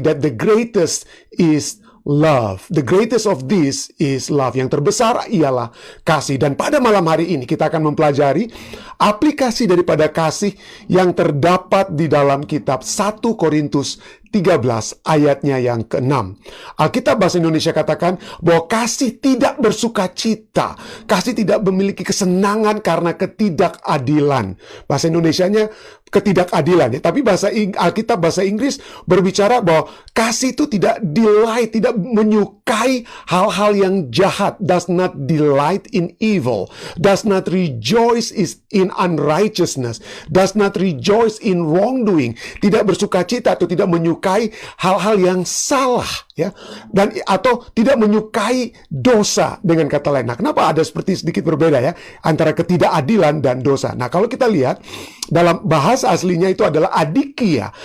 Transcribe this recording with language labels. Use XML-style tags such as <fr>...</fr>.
<en>That the greatest is love. The greatest of this is love.</en> <id>Yang terbesar ialah kasih. Dan pada malam hari ini kita akan mempelajari aplikasi daripada kasih yang terdapat di dalam kitab 1 Korintus 13 ayatnya yang ke-6. Alkitab Bahasa Indonesia katakan bahwa kasih tidak bersuka cita. Kasih tidak memiliki kesenangan karena ketidakadilan. Bahasa Indonesianya ketidakadilan ya. Tapi Alkitab Bahasa Inggris berbicara bahwa kasih itu tidak delight, tidak menyukai hal-hal yang jahat.</id> <en>Does not delight in evil. Does not rejoice in unrighteousness. Does not rejoice in wrongdoing.</en> <id>Tidak bersuka cita atau tidak menyukai hal-hal yang salah ya, dan atau tidak menyukai dosa dengan kata lain. Nah, kenapa ada seperti sedikit berbeda ya antara ketidakadilan dan dosa? Nah, kalau kita lihat dalam bahasa aslinya itu adalah adikia.</id>